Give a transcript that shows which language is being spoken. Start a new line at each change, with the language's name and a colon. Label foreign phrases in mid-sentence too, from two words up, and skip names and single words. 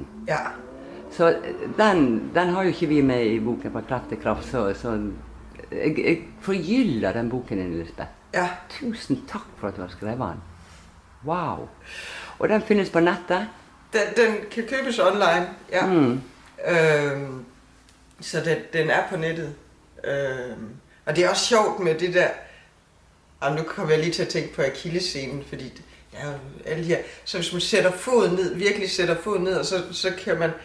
Norwegian: Ja. Så den har jo ikke vi med i boken fra Kraft til kraft, så jeg forgyller den boken din, Lisbeth. Ja. Tusen takk for at du har skrevet den. Wow. Og den finnes på nettet?
Danish: Den kan købes online, ja. Så den er på nettet. Og det er også sjovt med det der. Og nu kommer jeg lige til at tænke på akillessenen, fordi der er jo alle de her. Så hvis man sætter foden ned, virkelig sætter foden ned, og så kan man.